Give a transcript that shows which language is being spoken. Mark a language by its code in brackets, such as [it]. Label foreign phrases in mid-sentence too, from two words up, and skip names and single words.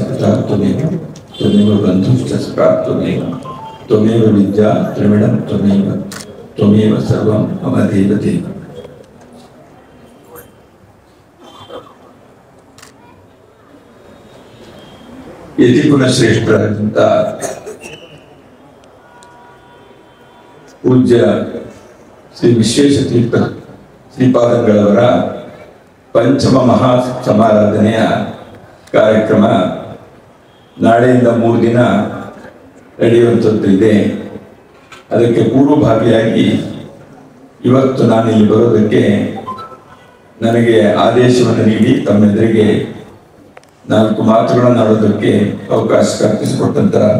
[sa] पिता त्वमेव बन्धुश्च सखा त्वमेव विद्या द्रविणं त्वमेव सर्वं मम देवते. [kn] ಯತಿ ಕುಲಶ್ರೇಷ್ಠರಾದಂತ ಪೂಜ್ಯ ಶ್ರೀ ವಿಶ್ವೇಶತೀರ್ಥ ಶ್ರೀಪಾದಂಗಳವರ ಪಂಚಮ ಮಹಾ ಸಮಾರಾಧನೆಯ ಕಾರ್ಯಕ್ರಮ ನಾಳೆಯಿಂದ 3 ದಿನ ನಡೆಯುವಂಥದ್ದು ಇದೆ. ಅದಕ್ಕೆ ಪೂರ್ವಭಾವಿಯಾಗಿ ಇವತ್ತು ನಾನು ಇಲ್ಲಿ ಬರೋದಕ್ಕೆ ನನಗೆ ಆದೇಶವನ್ನು ನೀಡಿ ತಮ್ಮೆದುರಿಗೆ 4 ಮಾತುಗಳನ್ನು ಆಡೋದಕ್ಕೆ ಅವಕಾಶ ಕಲ್ಪಿಸಿಕೊಟ್ಟಂತ